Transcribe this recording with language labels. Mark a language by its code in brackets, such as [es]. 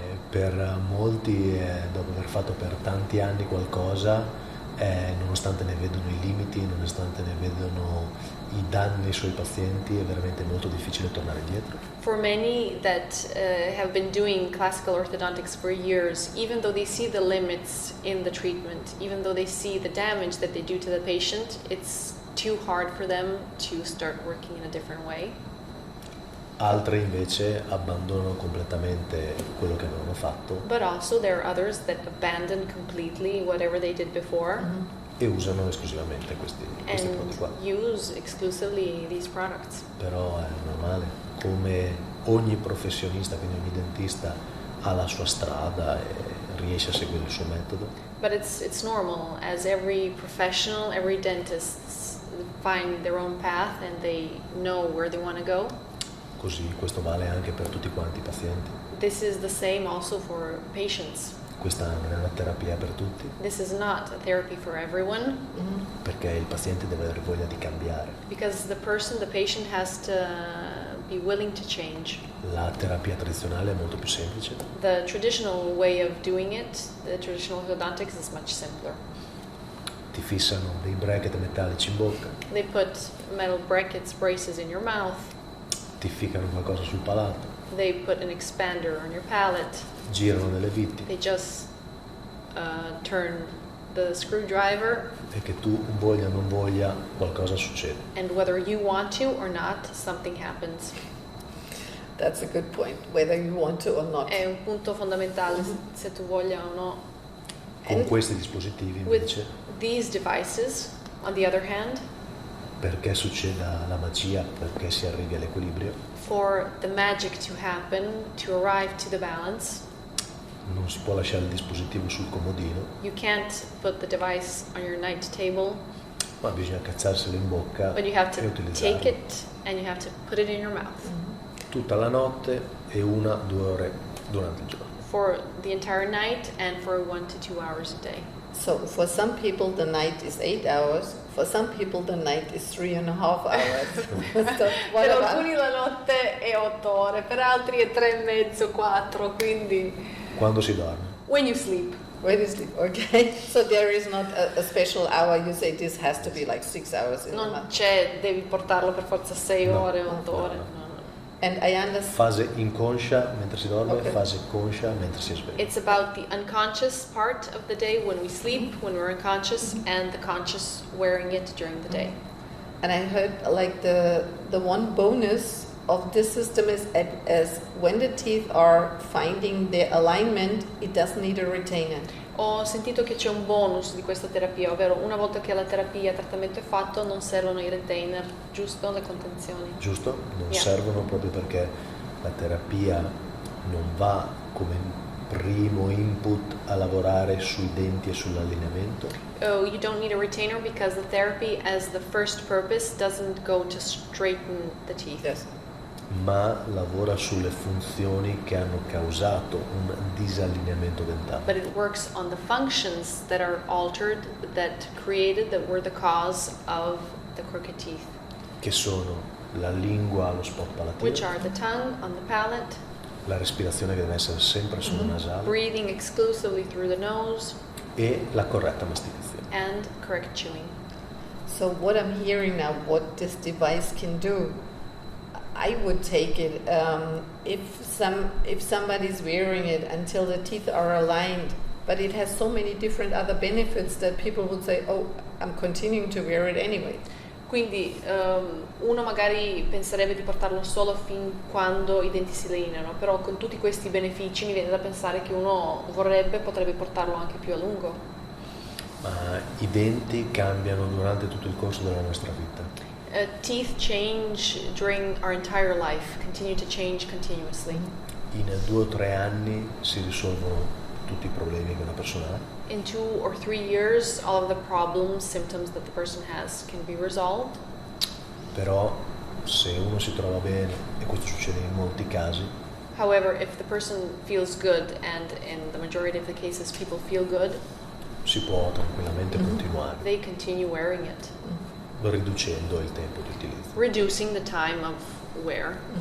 [it] Per molti, dopo aver fatto per tanti anni qualcosa, nonostante ne vedono i limiti, nonostante ne vedono i danni ai suoi pazienti, è veramente molto difficile tornare indietro. [en] For many that have been doing classical orthodontics for years, even though they see the limits in the treatment, even though they see the damage that they do to the patient, it's too hard for them to start working in a different way. [it] Altri invece abbandonano completamente quello che avevano fatto. [en] But also there are others that abandon completely whatever they did before [it] E usano esclusivamente questi prodotti qua. [en] and use exclusively these products. [it] Però è normale, come ogni professionista, quindi ogni dentista ha la sua strada e riesce a seguire il suo metodo. [en] But it's normal, as every professional, every dentist find their own path and they know where they want to go. [it] Così questo vale anche per tutti quanti i pazienti. [en] This is the same also for patients. [it] Questa non è una terapia per tutti, [en] This is not a therapy for everyone [it] perché il paziente deve avere voglia di cambiare. [en] because the patient has to be willing to change. [it] La terapia tradizionale è molto più semplice, [en] The traditional way of doing it, the traditional orthodontics, is much simpler. [it] ti fissano dei bracket metallici in bocca, [en] They put metal brackets, braces in your mouth. [it] ti ficcano qualcosa sul palato, [en] They put an expander on your palate. [it] girano delle viti [en] They just turn the screwdriver, [it] e che tu voglia o non voglia qualcosa succede. [en] and whether you want to or not, something happens. That's a good point, whether you want to or not. [it] È un punto fondamentale, se tu voglia o no. Con [en] And- [it] questi dispositivi [en] With [it] invece, [en] these devices, on the other hand, [it] perché succeda la magia, perché si arrivi all'equilibrio, [en] for the magic to happen, to arrive to the balance, [it] non si può lasciare il dispositivo sul comodino, [en] you can't put the device on your night table, [it] ma bisogna cazzarselo in bocca [en] but you have [it] e [en] to [it] utilizzarlo [en] take it and you have to put it in your mouth [it] tutta la notte e 1-2 ore durante il giorno. [en] for the entire night and for 1 to 2 hours a day. So for some people the night is 8 hours, for some people the night is 3.5 hours. So what [it] Per [en] about- [it] alcuni la notte è 8 ore, per altri è 3 e mezzo, 4, quindi Quando si dorme? [en] when you sleep. Where do you sleep? Okay. So there is not a special hour. You say this has to be like 6 hours in a [it] Non [en] month. [it] c'è, devi portarlo per forza 6 [en] No. [it] ore, 8 ore. [en] No. No, no. And I understand. [it] Fase inconscia mentre si dorme, [en] Ok. [it] fase conscia mentre si sveglia. [en] It's about the unconscious part of the day when we sleep, when we're unconscious, and the conscious wearing it during the day. And I heard like the one bonus of this system is as when the teeth are finding their alignment, it doesn't need a retainer. [it] Ho sentito che c'è un bonus di questa terapia, ovvero una volta che la terapia, il trattamento è fatto, non servono i retainer, giusto? Le contenzioni. Giusto? Non [en] Yeah. [it] servono proprio perché la terapia non va come primo input a lavorare sui denti e sull'allineamento, [en] Oh, you don't need a retainer because the therapy, as the first purpose, doesn't go to straighten the teeth. Yes. [it] ma lavora sulle funzioni che hanno causato un disallineamento dentale. [en] But it works on the functions that are altered, that were the cause of the crooked teeth, [it] Che sono la lingua allo spot palatino, [en] which are the tongue on the palate, [it] la respirazione che deve essere sempre nasale [en] breathing exclusively through the nose, [it] e la corretta masticazione. [en] and correct chewing. So what I'm hearing now, what this device can do, I would take it if somebody's wearing it until the teeth are aligned, but it has so many different other benefits that people would say, oh, I'm continuing to wear it anyway. [it] Quindi uno magari penserebbe di portarlo solo fin quando i denti si allineano, però con tutti questi benefici mi viene da pensare che uno potrebbe portarlo anche più a lungo. Ma i denti cambiano durante tutto il corso della nostra vita. [en] Teeth change during our entire life, continue to change continuously. [it] In 2 o 3 anni si risolvono tutti i problemi che una persona ha. [en] in 2 or 3 years all of the problems, symptoms that the person has can be resolved. [it] Però se uno si trova bene, e questo succede in molti casi, [en] However, if the person feels good, and in the majority of the cases people feel good, [it] si può tranquillamente continuare, [en] they continue wearing it, [it] riducendo il tempo di utilizzo. [en] reducing the time of wear.